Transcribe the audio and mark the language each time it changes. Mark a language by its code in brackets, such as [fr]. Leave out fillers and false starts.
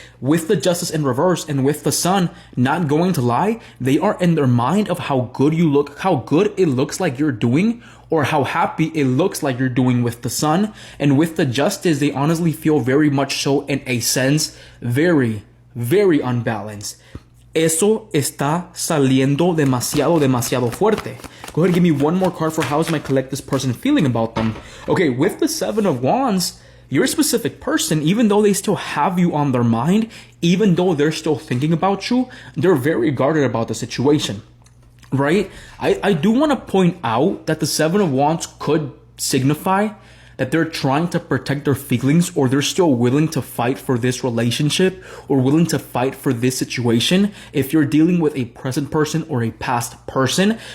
[en] With the Justice in reverse and with the Sun not going to lie, they are in their mind of how good you look, how good it looks like you're doing, or how happy it looks like you're doing with the Sun. And with the Justice, they honestly feel very much so, in a sense, very, very unbalanced. [es] Eso está saliendo demasiado fuerte. [en] Go ahead and give me one more card for how is my collective person feeling about them. Okay, with the Seven of Wands, your specific person, even though they still have you on their mind, even though they're still thinking about you, they're very guarded about the situation, right? I do want to point out that the Seven of Wands could signify that they're trying to protect their feelings, or they're still willing to fight for this relationship or willing to fight for this situation if you're dealing with a present person or a past person.